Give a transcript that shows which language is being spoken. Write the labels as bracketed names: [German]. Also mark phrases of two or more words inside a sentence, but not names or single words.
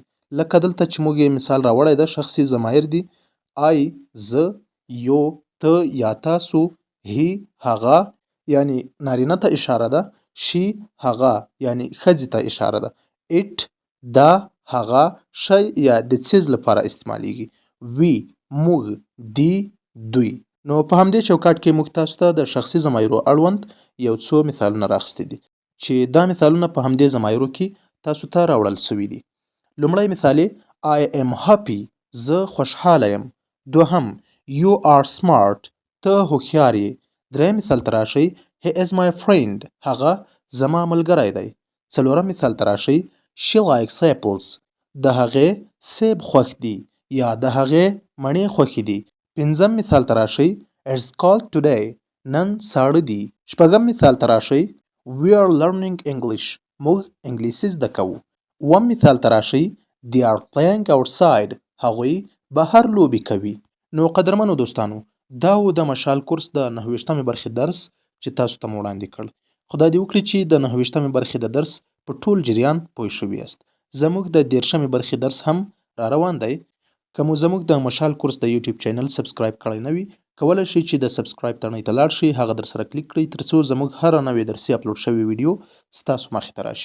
[Pashto] لکه دلته چې موږ یې مثال راوړی ده شخصي ضمایر دي آی، زه، یو، ته یا تاسو، هی، هغه یعنی نارینه ته اشاره ده، شي، هغه یعنی ښځې ته اشاره ده، ایټ، دا، هغه، شی یا د څیز لپاره استعمالیږي، وی، موږ، دی، دوی. نو په همدې چوکاټ کې موږ تاسو ته د شخصي ضمایرو اړوند یو څو مثالونه راخیستي دي چې دا مثالونه په همدې ضمایرو کې تاسو ته راوړل سوي دي. لومړی مثال [English] I am happy، [Pashto] زه خوشحاله یم. [English] دوهم You are smart، [Pashto] ته هوښیار یې. دریم مثال ته راشئ [English] He is my friend، [Pashto] هغه زما ملګری دی. څلورم مثال ته راشئ [English] She likes apples، [Pashto] د هغې سیب خوښ دي یا د هغې مڼې خوښې دي. پنځم مثال ته راشئ [English] It's cold today. [Pashto] نن ساړه دي. شپږم مثال ته راشئ [English] We are learning English. [Pashto] موږ انګلیسي زده کوو. اووم مثال ته راشئ [English] They are playing outside. [Pashto] هغوی بهر لوبې کوي. نو قدرمنو دوستانو دا و د مشال کورس د 9 برخې درس چې تاسو ته مو وړاندې کړ. خدای دې وکړي چې د 9 برخې د درس په ټول جریان پوه شوي یاست. زموږ د 13 برخې درس هم را روان دی. که مو زموږ د مشال کورس د یوټیوب چینل سبسکرایب کړی نه وي کولی شئ چې د سبسکرایب تڼۍ ته لاړ شئ هغه در سره کلیک کړئ ترڅو زموږ هره نوې درسي اپلوډ شوې ویډیو ستاسو مخې ته راشي.